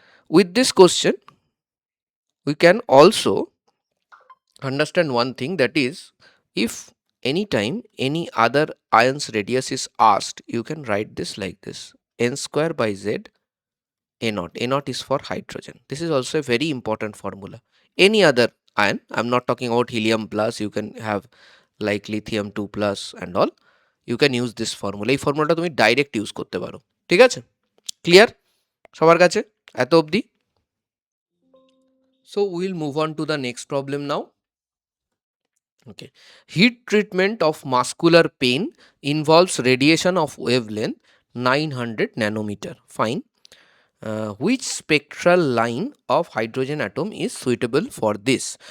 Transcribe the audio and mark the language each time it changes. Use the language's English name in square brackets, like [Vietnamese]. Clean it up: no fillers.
[English] With this question, we can also understand one thing, that is, if anytime any other ion's radius is asked, you can write this like this: n square by z A naught. A naught is for hydrogen. This is also a very important formula. Any other ion, I'm not talking about helium plus, you can have like lithium 2 plus and all. You can use this formula. [Bangla] এই ফর্মুলাটা তুমি direct use করতে পারো, ঠিক আছে? Clear সবার কাছে এত অবধি? [English] So we'll move on to the next problem now. Okay, heat treatment of muscular pain involves radiation of wavelength 900 nanometer. Fine. Which spectral line of hydrogen atom is suitable for this?